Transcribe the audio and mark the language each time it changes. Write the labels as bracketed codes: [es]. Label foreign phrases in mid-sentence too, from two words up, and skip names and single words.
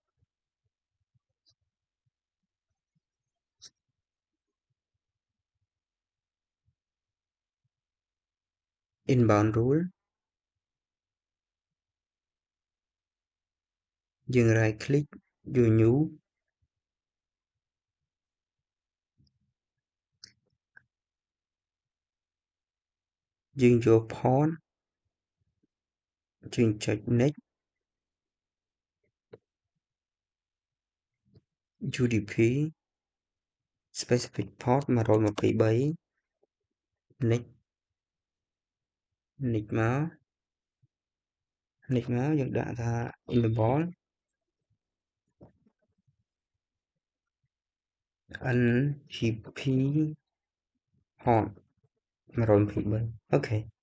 [en] inbound rule យើង right click យក new [km] យើងយក port យើងចុច next [en] UDP specific port 123 next [km] មកយើងដាក់ថា [en] enable NGP port 123អូខេ